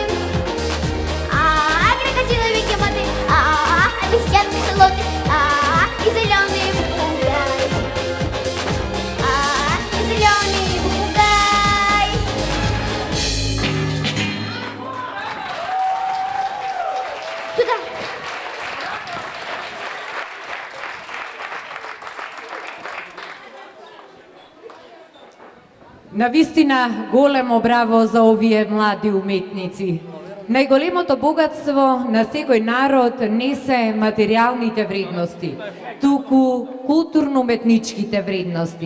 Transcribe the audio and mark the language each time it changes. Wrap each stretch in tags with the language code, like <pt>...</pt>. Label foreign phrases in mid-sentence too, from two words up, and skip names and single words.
<ru>Крокодилы, бегемоты, обезьяны, шалоты, и зеленый попугай. И зеленый попугай. Туда.</ru> <mk>Навистина големо браво за овие млади уметници. Најголемото богатство на секој народ не се материјалните вредности, туку културно-уметничките вредности.</mk>